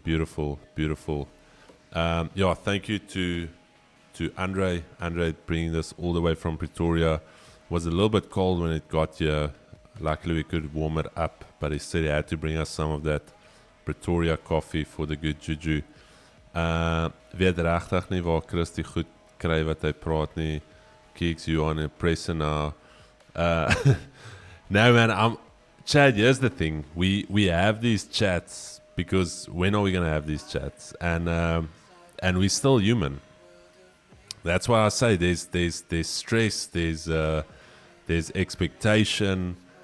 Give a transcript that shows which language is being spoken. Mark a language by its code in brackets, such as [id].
[en] Beautiful. Thank you to Andre. Andre bringing this all the way from Pretoria. Was a little bit cold when it got here. Luckily we could warm it up, but he said he had to bring us some of that Pretoria coffee for the good juju. [af] Weet regtig nie waar Chris die goed kry wat hy praat nie. [en] Keeks, you on a presser now. No man, Chad, here's the thing. We have these chats because when are we gonna have these chats? And we're still human. That's why I say there's stress, there's expectation.